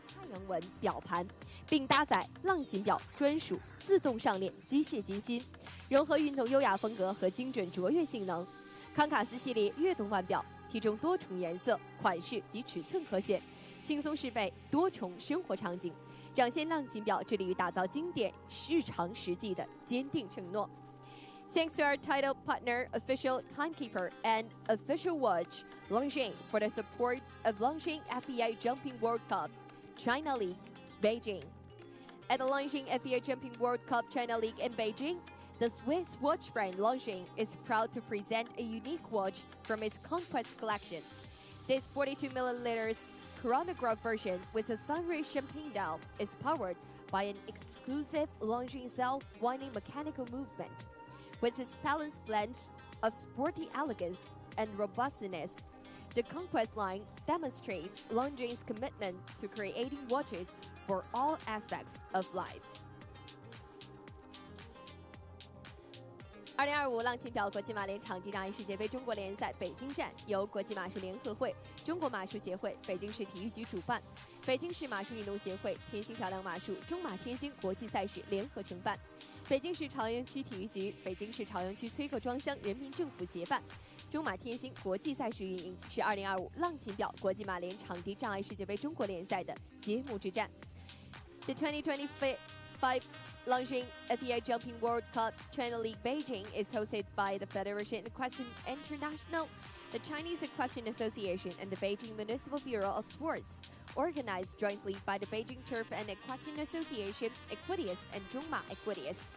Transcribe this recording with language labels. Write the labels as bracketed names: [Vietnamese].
[Chinese] 阳纹表盘，并搭载浪琴表专属自动上链机械机芯，融合运动优雅风格和精准卓越性能。康卡斯系列悦动腕表，提供多重颜色、款式及尺寸可选，轻松适配多重生活场景，展现浪琴表致力于打造经典、日常实际的坚定承诺。 [English] Thanks to our title partner, official timekeeper, and official watch, Longines, for the support of Longines FEI Jumping World Cup China League, Beijing. At the Longines FEI Jumping World Cup China League in Beijing, the Swiss watch brand Longines is proud to present a unique watch from its Conquest collection. This 42mm chronograph version with a sunray champagne dial is powered by an exclusive Longines self-winding mechanical movement. With its balanced blend of sporty elegance and robustness, the Conquest line demonstrates Longines' commitment to creating watches for all aspects of life. [Chinese] 2025浪琴表国际马联场地障碍世界杯中国联赛北京站由国际马术联合会、中国马术协会、北京市体育局主办，北京市马术运动协会、天星漂亮马术、中马天星国际赛事联合承办，北京市朝阳区体育局、北京市朝阳区崔克庄乡人民政府协办，中马天星国际赛事运营，是2025浪琴表国际马联场地障碍世界杯中国联赛的揭幕之战。 [English] The 2025 Longines FEI Jumping World Cup China League Beijing is hosted by the Federation Equestrian International, the Chinese Equestrian Association, and the Beijing Municipal Bureau of Sports, organized jointly by the Beijing Turf and Equestrian Association, Equestrian, and Zhongma Equestrian.